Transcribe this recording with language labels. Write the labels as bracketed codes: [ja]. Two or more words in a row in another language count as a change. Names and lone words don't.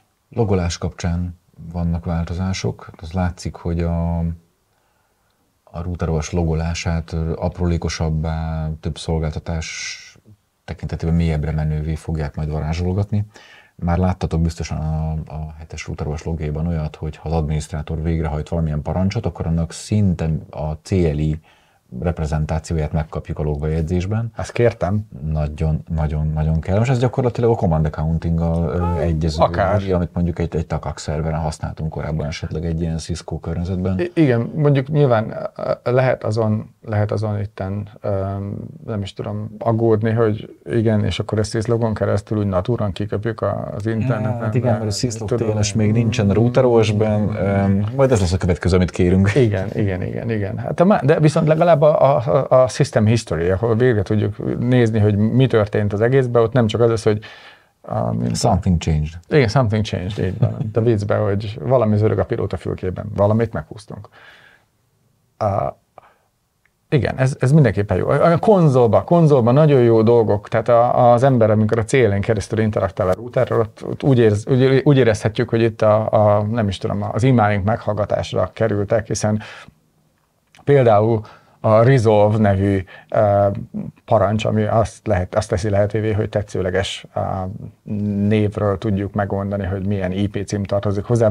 [hu] Logolás kapcsán vannak változások. Az látszik, hogy a routeros logolását aprólékosabbá, több szolgáltatás tekintetében mélyebbre menővé fogják majd varázsolgatni. Már láttatok biztosan a 7-es routeros logjában olyat, hogy ha az adminisztrátor végrehajt valamilyen parancsot, akkor annak szinte a CLI reprezentációját megkapjuk a logbejegyzésben. Ezt kértem. Nagyon kell. Most ez gyakorlatilag a [en] command accounting-gal [hu] egyező, amit mondjuk egy TACAC szerveren használtunk korábban esetleg egy ilyen Cisco környezetben. Igen, mondjuk nyilván lehet azon itten, nem is tudom, aggódni, hogy igen, és akkor ezt logon keresztül úgy natúran kiköpjük az interneten. Hát igen, mert a [en] syslog TLS [hu] még nincsen routerosban, majd ez lesz a következő, amit kérünk. Igen. Hát de viszont legalább a [en] system history, [hu] ahol végre tudjuk nézni, hogy mi történt az egészben, ott nem csak az, hogy [en] something changed. Igen, something changed, [hu] így van. De viccben, hogy valami zörög a pilóta fülkében, valamit meghúztunk. Igen, ez mindenképpen jó. A konzolban nagyon jó dolgok, tehát az ember, amikor a CL-en keresztül interaktál a routerről, ott úgy érezhetjük, hogy itt nem is tudom, az e-mailink meghallgatásra kerültek, hiszen például a Resolve nevű parancs, ami azt teszi lehetővé, hogy tetszőleges névről tudjuk megoldani, hogy milyen IP cím tartozik hozzá.